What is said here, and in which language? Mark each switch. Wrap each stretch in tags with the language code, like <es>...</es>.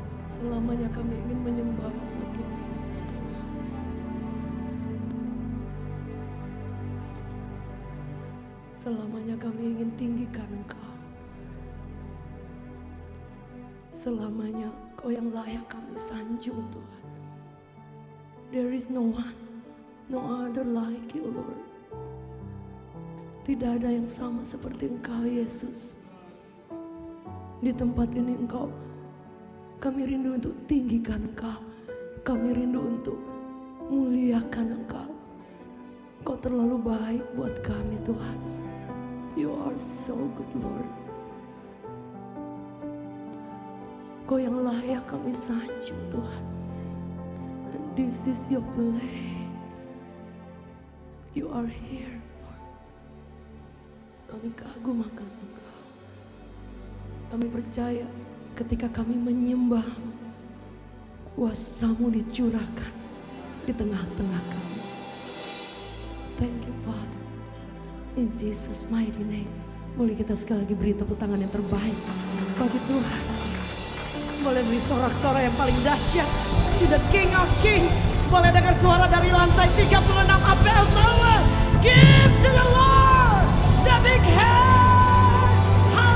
<id>Selamanya kami ingin menyembah-Mu Tuhan. Selamanya kami ingin tinggikan Engkau. Selamanya Engkau yang layak kami sanjung Tuhan.</id> <en>There is no one, no other like you Lord.</en> <id>Tidak ada yang sama seperti Engkau Yesus. Di tempat ini Engkau, kami rindu untuk tinggikan Engkau. Kami rindu untuk muliakan Engkau. Engkau terlalu baik buat kami Tuhan.</id> <en>You are so good Lord.</en> <id>Engkau yang layak kami sanjung Tuhan.</id> <en>And this is your place. You are here Lord.</en> <id>Kami kagum akan Engkau. Kami percaya ketika kami menyembah-Mu, kuasa-Mu dicurahkan di tengah-tengah kami.</id> <en>Thank you Father. In Jesus mighty name.</en> <id>Boleh kita sekali lagi beri tepuk tangan yang terbaik bagi Tuhan. Boleh beri sorak-sorak yang paling dahsyat</id> <en>to the King of Kings.</en> <id>Boleh dengar suara dari lantai 36 APL Tower.</id> <en>Give to the Lord the big hand.</en>